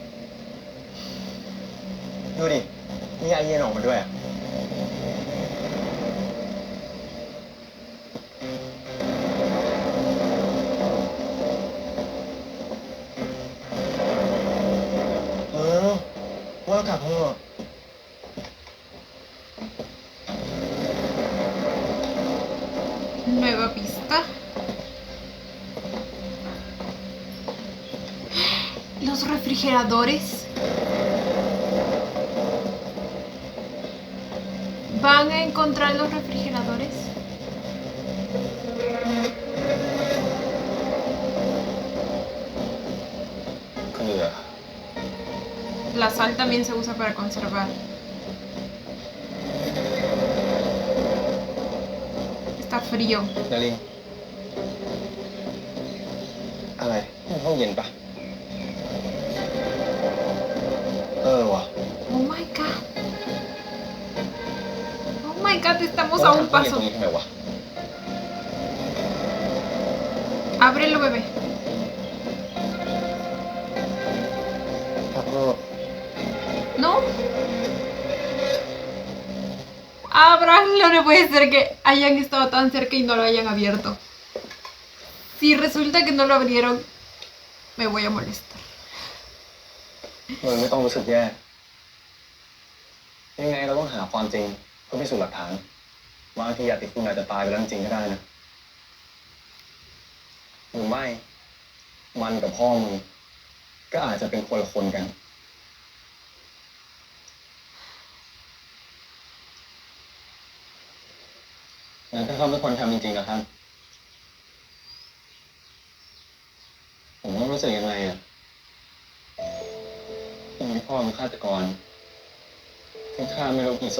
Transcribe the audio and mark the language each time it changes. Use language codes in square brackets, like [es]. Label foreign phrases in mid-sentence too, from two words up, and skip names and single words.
[th] ดูดิ มีไอเย็นออกมาด้วยอะว่ากลับเถอะ [es] Nueva pista. Los refrigeradores. ¿Van a encontrar los refrigeradores? La sal también se usa para conservar. Está frío. [th] นารินอะไรห้องเย็นปะว่ะ [en] Oh my god. Oh my god, [es] estamos a un [th] ห้องเย็น [es] paso. [th] ตรงนี้ทำไมวะ [es] Ábrelo, bebé. [th] ครับ [es] ¿No? Ábranlo, no puede ser que hayan estado tan cerca y no lo hayan abierto. Si resulta que no lo abrieron, me voy a molestar. [th] มันไม่ต้องรู้สึกแย่ยังไงเราต้องหาความจริงเพื่อพิสูจน์หลักฐานบางทีอาติคุณอาจจะตายไปแล้วจริงก็ได้นะ หรือไม่มันกับพ่อมึงก็อาจจะเป็นคนละคนกันงั้นถ้าเขาเป็นคนทำจริงๆนะครับผมต้องรู้สึกยังไงอ่ะที่มีพ่อเป็นฆาตกรที่ฆ่าไม่รู้กี่ศพ